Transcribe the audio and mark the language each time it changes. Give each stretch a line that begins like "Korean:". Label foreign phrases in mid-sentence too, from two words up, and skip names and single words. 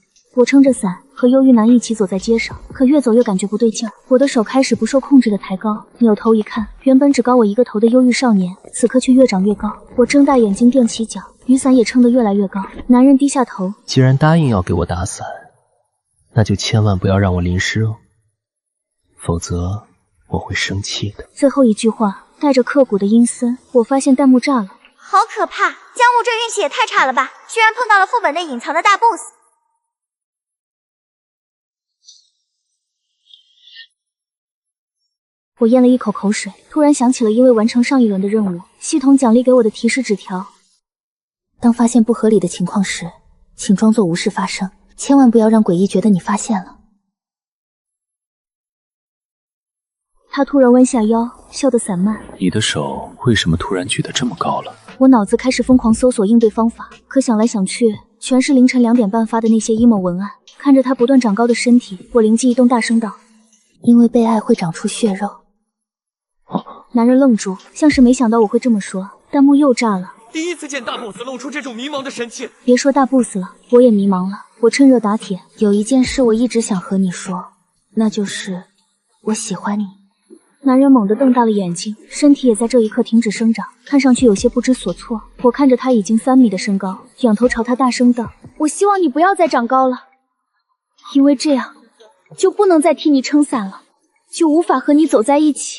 Chinese: 我撐着傘和憂鬱男一起走在街上，可越走越感覺不對勁兒，我的手開始不受控制的抬高，扭頭一看，原本只高我一個頭的憂鬱少年，此刻卻越長越高。我睜大眼睛踮起腳，雨傘也撐得越來越高。男人低下頭，既然答應要給我打傘，那就千萬不要讓我淋濕哦，否則我會生氣的。最後一句話帶着刻骨的陰森，我發現彈幕炸了。好可怕！江雾這運氣也太差了吧，居然碰到了副本内隱藏的大 boss。我咽了一口口水，突然想起了因为完成上一輪的任務，系統獎勵給我的提示紙條。當發現不合理的情況時，請裝作無事發生，千萬不要讓詭異覺得你發現了。他突然彎下腰，笑得散漫。你的手為什麼突然舉得這麼高了？我腦子開始瘋狂搜索應對方法，可想來想去，全是凌晨2點半發的那些emo文案。看着他不斷長高的身體，我靈機一動，大聲道：“因為被愛會長出血肉。” 男人愣住，像是沒想到我會這麼說，彈幕又炸了。第一次見大 boss 露出這種迷茫的神情。別說大 boss 了，我也迷茫了。我趁熱打鐵，有一件事我一直想和你說，那就是我喜歡你。男人猛地瞪大了眼睛，身體也在這一刻停止生長，看上去有些不知所措。我看着他已經3米的身高，仰頭朝他大聲道：“我希望你不要再長高了，因為這樣就不能再替你撐傘了，就無法和你走在一起。